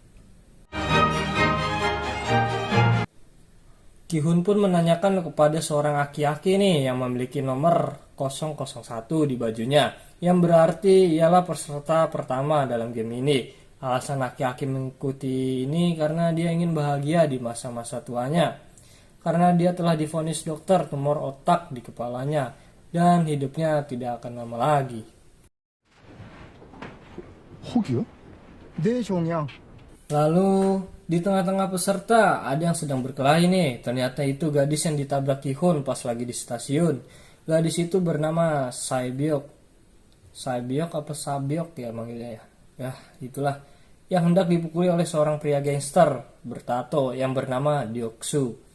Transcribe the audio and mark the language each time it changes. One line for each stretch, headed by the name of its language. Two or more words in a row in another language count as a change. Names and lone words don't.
Indonesian: Ki-hun pun menanyakan kepada seorang aki-aki nih yang memiliki nomor 001 di bajunya, yang berarti ialah peserta pertama dalam game ini. Alasan aki-aki mengikuti ini karena dia ingin bahagia di masa-masa tuanya. Karena dia telah divonis dokter tumor otak di kepalanya dan hidupnya tidak akan lama lagi.
Korean: 혹이요? 네, 종양.
Indonesian: Lalu di tengah-tengah peserta ada yang sedang berkelahi nih. Ternyata itu gadis yang ditabrak Ki-hun pas lagi di stasiun. Gadis itu bernama Saebyok. Saebyok apa Sabyok ya manggilnya ya. Ya itulah. Yang hendak dipukuli oleh seorang pria gangster bertato yang bernama Deoksu.